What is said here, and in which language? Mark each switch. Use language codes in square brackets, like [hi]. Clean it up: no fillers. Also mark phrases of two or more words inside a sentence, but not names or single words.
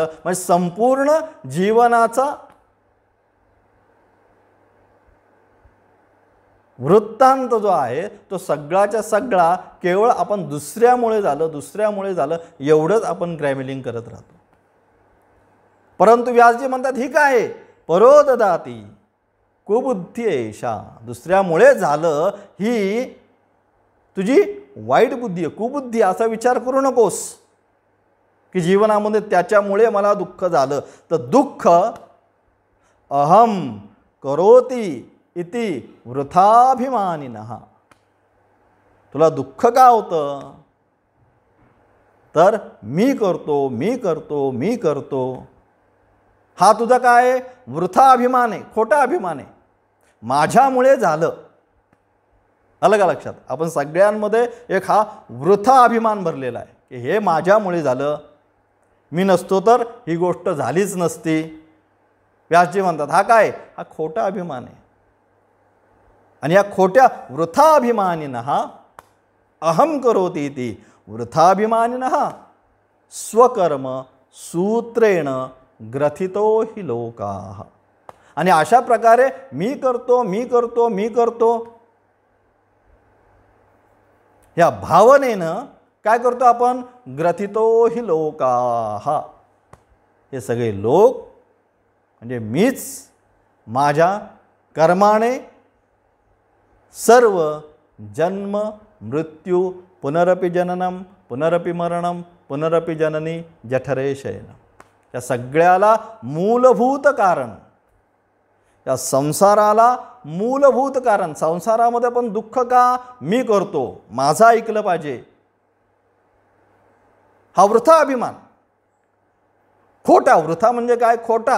[mr] म्हणजे संपूर्ण जीवनाचा वृत्तांत जो आहे तो सगळाच्या सगळा केवळ आपण दुसऱ्यामुळे झालं एवढंच आपण ग्रॅमलिंग करत राहतो. परंतु व्यासजी म्हणतात ही काय आहे, [sa] परो ददाती कुबुद्धी एषा. [mr] दुसऱ्यामुळे झालं ही तुझी वाईट बुद्धी आहे, कुबुद्धी. असा विचार करू नकोस की जीवनामध्ये त्याच्यामुळे मला दुःख झालं. तर [sa] दुःख अहम करोति इति वृथाभिमानिनः. [mr] तुला दुःख का होतं, तर मी करतो. हा तुझा काय वृथा अभिमान आहे, खोटा अभिमान आहे. माझ्यामुळे झालं. आलं का लक्षात. आपण सगळ्यांमध्ये एक हा वृथा अभिमान भरलेला आहे की हे माझ्यामुळे झालं, मी नसतो तर ही गोष्ट झालीच नसती. व्यासजी म्हणतात हा काय, हा खोटा अभिमान आहे. आणि या खोट्या [sa] वृथाभिमानिनः अहम करोति इति वृथाभिमानिनः स्वकर्म सूत्रेण ग्रथितो हि लोकाः. [mr] आणि अशा प्रकारे मी करतो या भावनेनं काय करतो आपण, [sa] ग्रथितो हि लोकाः. [mr] हे सगळे लोक म्हणजे मीच माझ्या कर्माने सर्व जन्म मृत्यू [sa] पुनरपि जननम पुनरपि मरणम पुनरपि जननी जठरे शयनम. [mr] या सगळ्याला मूलभूत कारण, या संसाराला मूलभूत कारण. संसारामध्ये पण दुःख का, मी करतो, माझं ऐकलं पाहिजे, हा वृथा अभिमान. खोटा, वृथा म्हणजे काय, खोटा.